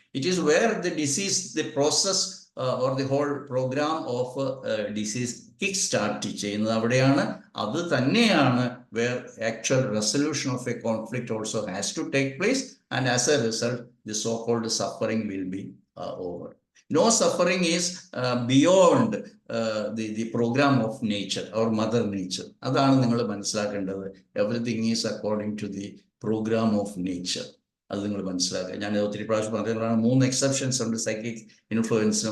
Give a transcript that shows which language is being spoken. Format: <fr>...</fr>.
<en>it is where the disease, the process or the whole program of disease kick start</en> <ml>ചെയ്യുന്നത് അവിടെയാണ്. അത് തന്നെയാണ്</ml> <en>Where actual resolution of a conflict also has to take place, and as a result the so called suffering will be over. No suffering is beyond the program of nature or mother nature.</en> <ml>അതാണ് നിങ്ങൾ മനസ്സിലാക്കേണ്ടത്.</ml> <en>Everything is according to the program of nature.</en> <ml>അത് നിങ്ങൾ മനസ്സിലാക്കുക. ഞാൻ ഒത്തിരി പ്രാവശ്യം പറഞ്ഞതാണ്, 3 എക്സെപ്ഷൻസ് ഉണ്ട് സൈക്കിക് ഇൻഫ്ലുവൻസിന്.</ml>